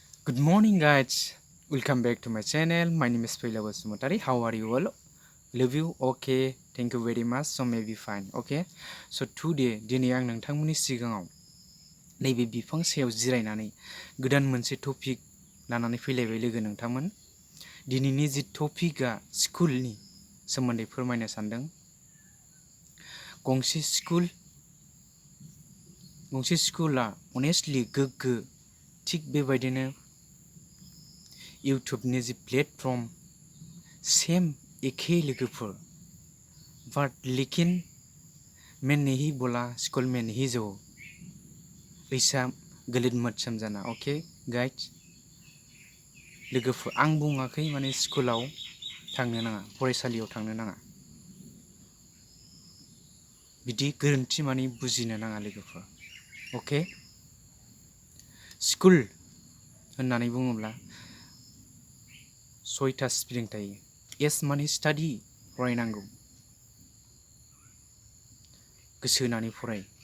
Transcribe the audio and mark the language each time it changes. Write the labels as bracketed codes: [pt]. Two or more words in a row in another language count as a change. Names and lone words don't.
[en] Good morning, guys. Welcome back to my channel. My name is Paila Basumotari. How are you all? Love you? Okay. Thank you very much. So maybe fine. Okay. So today, [brx] दिनै आं नोंथांमोननि सिगाङाव नैबे बिफां सायाव जिरायनानै गोदान मोनसे टपिक लानानै फैलायबाय लोगो नोंथांमोन। दिनैनि जि टपिकआ स्कुलनि सोमोन्दै फोरमायनो सानदों। गंसे स्कुला अनेस्टलि गोग्गो थिग बेबायदिनो इउटुबनि जि प्लेटफर्म सेम एखे लोगोफोर बाट [hi] लेकिन मैं नहीं बोला स्कूल में नहीं जाओ ऐसा गलत मत समझना [en] okay guys [brx] लोगोफोर आं बुङाखै माने स्कुलाव थांनो नाङा फरायसालियाव थांनो नाङा बिदि गोरोन्थि माने बुजिनो नाङा लोगोफोर ओके स्कुल होननानै बुङोब्ला 6टा स्पेलिं थायो एस माने स्टाडि फरायनांगौ गोसो होनानै फराय